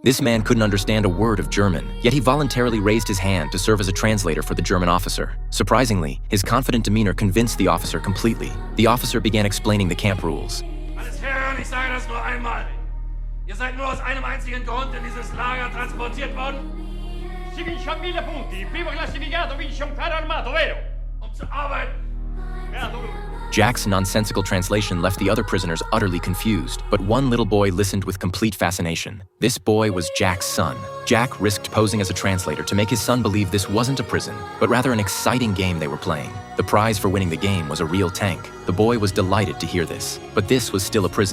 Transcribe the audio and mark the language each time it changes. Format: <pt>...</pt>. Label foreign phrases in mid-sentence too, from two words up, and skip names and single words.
<en>This man couldn't understand a word of German, yet he voluntarily raised his hand to serve as a translator for the German officer. Surprisingly, his confident demeanor convinced the officer completely. The officer began explaining the camp rules.</en> <de>Alles Herren, ich sage das nur einmal. Ihr seid nur aus einem einzigen Grund in dieses Lager transportiert worden?</de> <it>Si vince a 1000 punti, il primo classificato vince un carro armato, vero?</it> <de>Zu arbeiten.</de> <it>Beato lui.</it> <en>Jack's nonsensical translation left the other prisoners utterly confused, but one little boy listened with complete fascination. This boy was Jack's son. Jack risked posing as a translator to make his son believe this wasn't a prison, but rather an exciting game they were playing. The prize for winning the game was a real tank. The boy was delighted to hear this, but this was still a prison.</en>